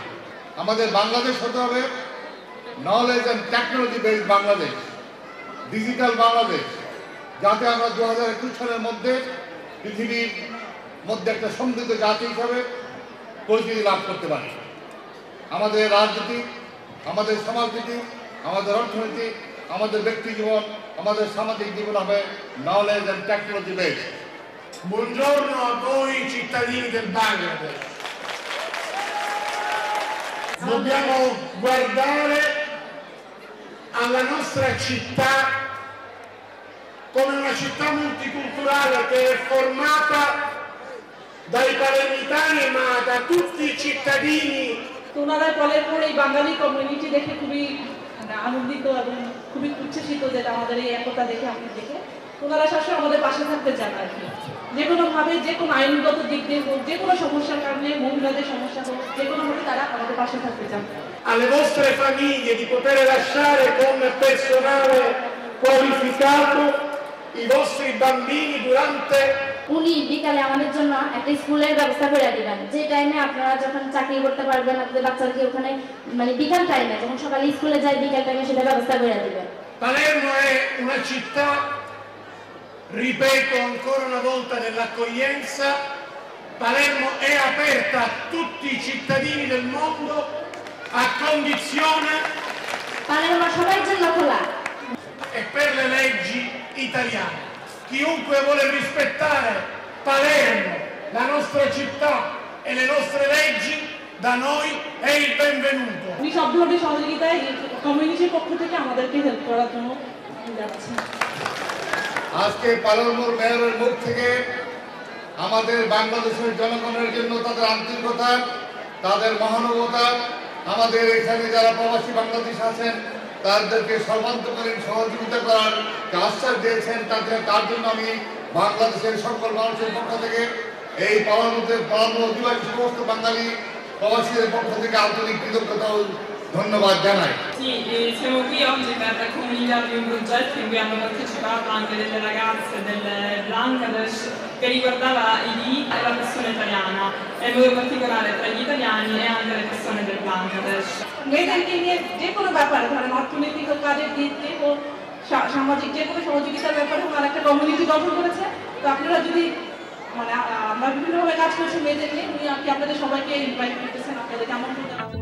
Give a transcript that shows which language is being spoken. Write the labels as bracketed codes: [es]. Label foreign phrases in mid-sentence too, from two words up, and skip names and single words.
[bn] আমাদের বাংলাদেশ হতে হবে [en] knowledge and technology based [bn] বাংলাদেশ, ডিজিটাল বাংলাদেশ, যাতে আমরা ২০২১ সালের মধ্যে পৃথিবীর মধ্যে একটা সমৃদ্ধ জাতি হিসাবে পরিচিতি লাভ করতে পারি। আমাদের রাজনীতি, আমাদের সমাজনীতি, আমাদের অর্থনীতি, আমাদের ব্যক্তি জীবন, আমাদের সামাজিক জীবন হবে [en] knowledge and technology based. [it] Buongiorno a voi cittadini del Bangladesh. Dobbiamo guardare alla nostra città come una città multiculturale che è formata dai palermitani ma da tutti i cittadini. [bn] ওনারা কলের পরে এই বাঙালি কমিউনিটি দেখে খুবই আনন্দিত এবং খুবই উচ্ছ্বসিত, যেটা আমাদের এই একতা দেখে আপনি দেখে ওনারা সবসময় আমাদের পাশে থাকতে চান আর কি। যে কোনোভাবে, যে কোনো আইনগত দিক দিয়ে হোক, যে কোনো সমস্যার কারণে, মহিলাদের সমস্যা হোক, যে কোনোভাবে তারা আমাদের পাশে থাকতে চান। [it] Alle vostre famiglie di poter lasciare con personale qualificato i vostri bambini durante [bn] উনি বিকালে আমাদের জন্য একটা স্কুলের ব্যবস্থা করে দিবেন, যে টাইমে আপনারা যখন চাকরি করতে পারবেন আপনাদের বাচ্চাকে ওখানে, মানে বিকাল টাইমে যখন সকালে স্কুলে যায় বিকাল টাইমে সেটা ব্যবস্থা করে দিবেন। [it] Palermo è una città, ripeto ancora una volta, dell'accoglienza. Palermo è aperta a tutti i cittadini del mondo a condizione [bn] Palermo সবার জন্য খোলা [it] e per le leggi italiane. Chiunque vuole rispettare Palermo, la nostra città e le nostre leggi, da noi è il benvenuto. [bn] উনি সব ধরনের সহযোগিতায় কমিউনিটির পক্ষ থেকে আমাদেরকে হেল্প করার জন্য যাচ্ছেন। আজকে পালারমোর মেয়রের মুখ থেকে আমাদের বাংলাদেশের জনগণের জন্য তাদের আন্তরিকতা, তাদের মহানুভবতা, আমাদের এখানে যারা প্রবাসী বাংলাদেশ আছেন তাদেরকে সর্বান্তকরীণ সহযোগিতা করার আশ্বাস দিয়েছেন, তার জন্য আমি বাংলাদেশের সকল মানুষের পক্ষ থেকে এই পালারমো অধিবাসী সমস্ত বাঙালি প্রবাসীদের পক্ষ থেকে আন্তরিক কৃতজ্ঞতা ও ধন্যবাদ জানাই। [it] Sì, siamo qui oggi per comunicarvi un progetto in cui hanno partecipato anche delle ragazze del Bangladesh che riguardava i diritti della persona italiana, e in modo particolare tra gli italiani e anche le persone del Bangladesh. [bn] মেয়েদেরকে নিয়ে যে কোনো ব্যাপারে, ধরেন অর্থনৈতিক ও কাজের দিক দিয়ে ও সামাজিক যে কোনো সহযোগিতার ব্যাপারে ওনার একটা কমিউনিটি গঠন করেছে। তো আপনারা যদি, মানে আমরা বিভিন্নভাবে কাজ করছি মেয়েদের নিয়ে, উনি আপনাদের সবাইকে ইনভাইট করতেছেন, আপনাদেরকে আমন্ত্রণ জানাচ্ছেন।